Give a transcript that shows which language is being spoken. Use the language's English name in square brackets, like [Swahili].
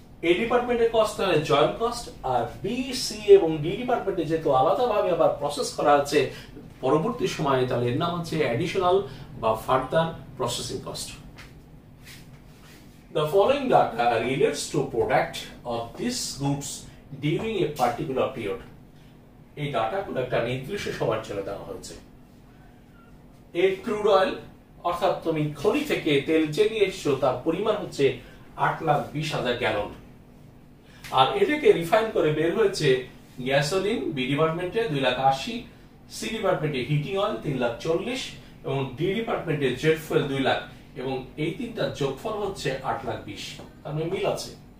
[Bangla] এ ডিপার্টমেন্টের কস্ট তাহলে joint cost, আর B, C এবং ডি ডিপার্টমেন্টে যেহেতু আলাদাভাবে আবার প্রসেস করা আছে পরবর্তী সময়ে, তাহলে এর নাম হচ্ছে অ্যাডিশনাল বা further processing cost. [English] The following data relates to product of these goods during a particular period. [Bangla] এই ডাটাগুলো একটা নির্দিষ্ট সময়ের জন্য দেওয়া হয়েছে। এর ক্রুড অয়েল অর্থাৎ তুমি খনি থেকে তেল যে নিয়ে এসছো তার পরিমাণ হচ্ছে 8,20,000 গ্যালন, আর এটাকে রিফাইন করে বের হয়েছে গ্যাসোলিন বি ডিপার্টমেন্টে 2,80,000, সি ডিপার্টমেন্টে হিটিং অয়েল 3,40,000 এবং ডি ডিপার্টমেন্টে জেট ফুয়েল 2,00,000, এবং এই তিনটা যোগফল হচ্ছে 8,20,000। তার মানে মিল আছে।